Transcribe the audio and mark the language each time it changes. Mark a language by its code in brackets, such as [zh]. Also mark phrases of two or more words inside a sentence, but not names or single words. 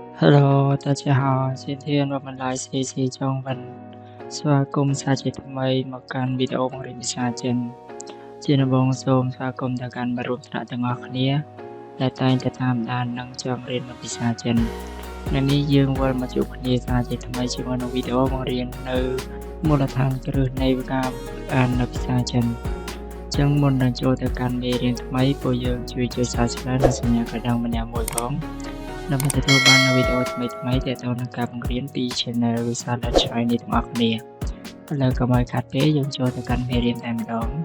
[zh] Hello，大家好，今天我们来学习中文。 [km] ស្វាគមន៍សាជាថ្មីមកកាន់វីដេអូបង្រៀនភាសាចិនជាដំបូងសូមស្វាគមន៍ទៅកាន់មិត្តរួមថ្នាក់ទាំងអស់គ្នាដែលតែងតែតាម ដាននិងចង់រៀនភាសាចិនថ្ងៃនេះយើងវិលមកជួបគ្នាសាជាថ្មីជាមួយនឹងវីដេអូបង្រៀននៅមូលដ្ឋានគ្រឹះនៃវគ្គអាននៅភាសាចិនចឹងមុននឹងចូលទៅកាន់មេរៀនថ្មីពួកយើងជួយចុច Subscribe និងសញ្ញាកណ្ដឹងម្នាក់មួយផងដើម្បីទទួលបាននូវវីដេអូថ្មីៗទាក់ទងនឹងការបង្រៀនពី Channel វិសាល Let's Chinese ទាំងអស់គ្នាឥឡូវកុំឲ្យខាតពេលយើងចូលទៅកាន់មេរៀនតែម្ដង